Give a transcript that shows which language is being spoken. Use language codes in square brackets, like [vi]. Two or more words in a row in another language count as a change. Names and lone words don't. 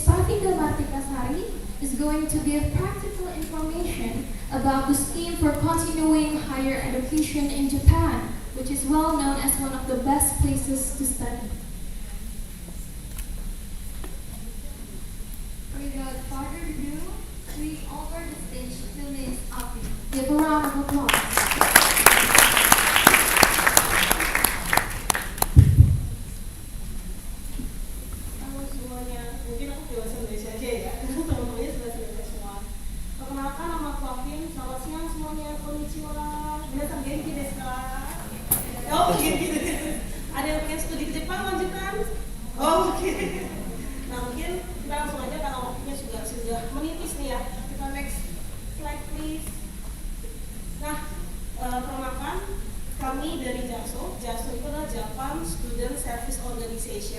[en] Pravinda Martikasari is going to give practical information about the scheme for continuing higher education in Japan, which is well known as one of the best places to study. Without further ado, we offer the stage to Ms. Afi. Give a round of applause. [id] Halo semuanya, mungkin aku bahasa Indonesia aja ya, karena teman-temannya sudah selesai semua. Perkenalkan, nama aku Afin. Selamat siang semuanya, konnichiwa. [ja] みなさん元気ですか？おお、元気です. [id] Ada yang pengen studi ke Jepang lanjutan? Oh, oke. Nah, mungkin kita langsung aja karena waktunya sudah menipis nih ya. Kita [en] next slide please. [id] Nah, perkenalkan, kami dari JASO. JASO itu adalah Japan Student Service Organization.